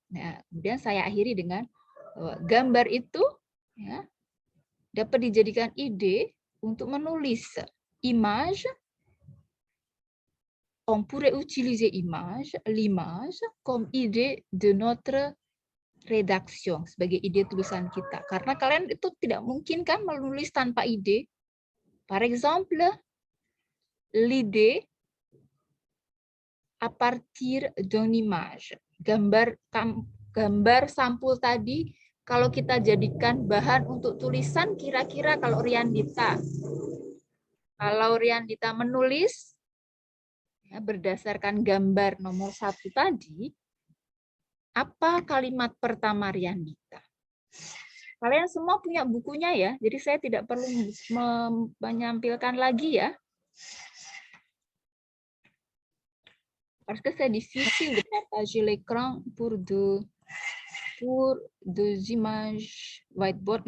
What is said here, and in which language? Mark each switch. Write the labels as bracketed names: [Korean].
[Indonesian] Nah, kemudian saya akhiri dengan gambar itu ya, dapat dijadikan ide untuk menulis image. [French] On pourrait utiliser l'image comme idée de notre rédaction, [Indonesian] sebagai ide tulisan kita. Karena kalian itu tidak mungkin kan menulis tanpa ide. [French] Par exemple, l'idée à partir d'une image. [Indonesian] Gambar sampul tadi, kalau kita jadikan bahan untuk tulisan, kira-kira kalau Riandita menulis ya, berdasarkan gambar nomor 1 tadi, apa kalimat pertama Riandita? Kalian semua punya bukunya ya, jadi saya tidak perlu menampilkan lagi ya. [French] Parce que c'est difficile de partager l'écran pour deux images whiteboard.